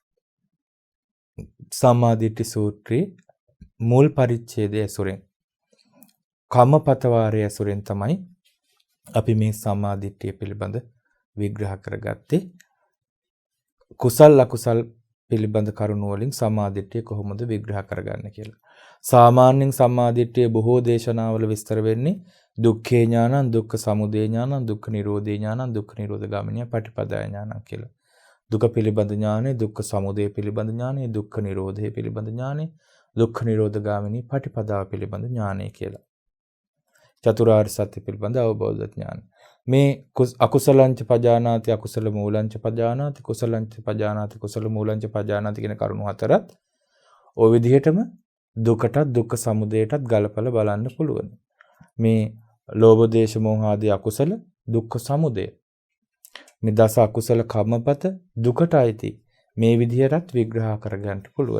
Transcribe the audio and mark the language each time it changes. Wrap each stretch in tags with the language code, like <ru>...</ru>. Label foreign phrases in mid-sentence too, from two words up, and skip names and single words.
<si>සම්මා දිට්ඨි සූත්‍රයේ මුල් පරිච්ඡේදයේ ඇසුරෙන් කම්මපත වාරයේ ඇසුරෙන් තමයි අපි මේ සම්මා දිට්ඨිය පිළිබඳ විග්‍රහ කරගත්තේ. කුසල් අකුසල් පිළිබඳ කරුණු වලින් සම්මා දිට්ඨිය කොහොමද විග්‍රහ කරගන්නේ කියලා. සාමාන්‍යයෙන් සම්මා දිට්ඨිය බොහෝ දේශනාවල විස්තර වෙන්නේ</si> <pi>දුක්ඛේ ඥානං, දුක්ඛ සමුදය ඥානං, දුක්ඛ නිරෝධේ ඥානං, දුක්ඛ නිරෝධ ගාමිනී පටිපදාය ඥානං</pi> <si>කියලා. දුක පිළිබඳ ඥානෙ, දුක්ඛ සමුදය පිළිබඳ ඥානෙ, දුක්ඛ නිරෝධය පිළිබඳ ඥානෙ, දුක්ඛ නිරෝධ ගාමිනී පටිපදාව පිළිබඳ ඥානෙ කියලා. චතුරාර්ය සත්‍ය පිළිබඳ අවබෝධ ඥාන. මේ</si> <pi>අකුසලංච පජානාති අකුසල මූලංච පජානාති කුසලංච පජානාති කුසල මූලංච පජානාති</pi> <si>කියන කරුණු හතරත් ඔය විදිහටම දුකටත් දුක්ඛ සමුදයටත් ගලපලා බලන්න පුළුවන්. මේ ලෝභ දේශ මොහ ආදී අකුසල දුක්ඛ සමුදය. මේ දස අකුසල කම්මපත දුකටයි මේ විදිහටත් විග්‍රහ කරගන්න පුළුවන්.</si>